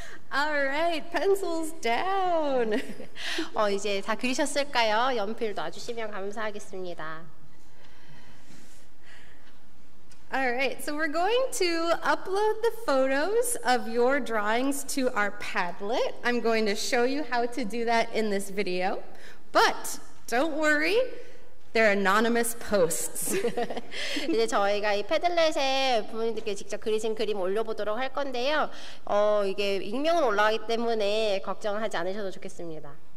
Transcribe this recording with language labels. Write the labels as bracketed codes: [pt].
[en] All right, pencils down. [ko] 이제 다 그리셨을까요? 연필 놔주시면 감사하겠습니다. [en] All right, so we're going to upload the photos of your drawings to our Padlet. I'm going to show you how to do that in this video, but don't worry, they're anonymous posts. [ko] 이제 저희가 이 패들렛에 부모님들께 직접 그리신 그림 올려보도록 할 건데요. 이게 익명으로 올라가기 때문에 걱정하지 않으셔도 좋겠습니다.